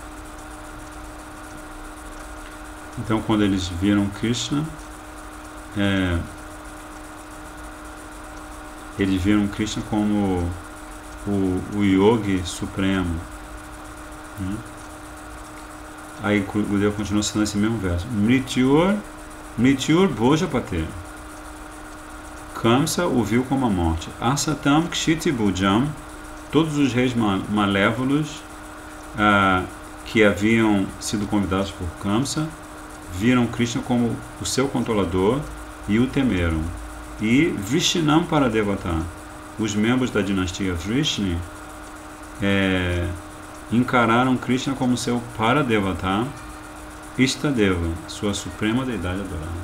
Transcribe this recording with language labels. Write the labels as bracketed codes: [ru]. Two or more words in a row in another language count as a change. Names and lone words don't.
[pt] Então, quando eles viram Krishna, eles viram Krishna como o yogi supremo. Aí o Gurudeva continua citando esse mesmo verso. [sa] Mrityur Bhojapate. [pt] Kamsa o viu como a morte. [sa] Asatam Kshiti Bhujam. [pt] Todos os reis malévolos que haviam sido convidados por Kamsa viram Krishna como o seu controlador e o temeram. E [sa] Vrishnam Paradevata, [pt] os membros da dinastia Vrishni, encararam Krishna como seu Paradevata, Istadeva, sua suprema deidade adorada.